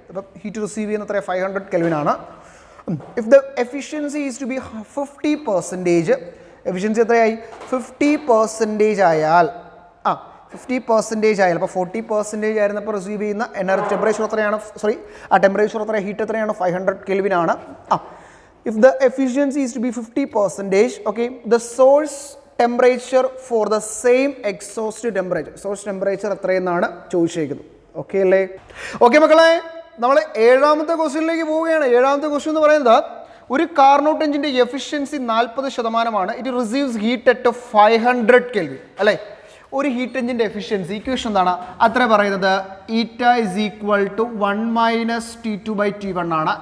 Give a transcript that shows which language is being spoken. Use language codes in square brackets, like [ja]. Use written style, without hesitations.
[ml] അപ്പം heat receive ചെയ്യുന്ന എത്ര? 500 Kelvin ആണ്. [en] if the efficiency is to be 50%, [ml] efficiency എത്രയായി? 50% ആയാൽ 50% ആയാൽ അപ്പോൾ 40% ആയിരുന്നപ്പോൾ റിസീവ് ചെയ്യുന്ന എനർജി ടെമ്പറേച്ചർ എത്രയാണ്? ടെമ്പറേച്ചർ എത്രയാണ്? ഹീറ്റ് എത്രയാണ്? 500 Kelvin ആണ്. [en] If the efficiency is to be 50%, okay, the source temperature for the same exhaust temperature, source temperature [ml] എത്രയെന്നാണ് ചോദിച്ചിരിക്കുന്നത്. ഓക്കെ അല്ലേ? ഓക്കെ മക്കളെ, നമ്മൾ ഏഴാമത്തെ ക്വസ്റ്റ്യനിലേക്ക് പോവുകയാണ്. ഏഴാമത്തെ ക്വസ്റ്റ്യൻ എന്ന് പറയുന്നത് ഒരു കാർനോട്ട് എഞ്ചിൻ്റെ efficiency 40%. [en] it receives heat at 500 Kelvin [ml] അല്ലേ? ഒരു ഹീറ്റ് എഞ്ചിൻ്റെ എഫിഷ്യൻസി ഇക്വേഷൻ എന്താണ്? അത്ര പറയുന്നത് ഈറ്റ ഇസ് ഈക്വൽ ടു 1 - T2/T1 ആണ്.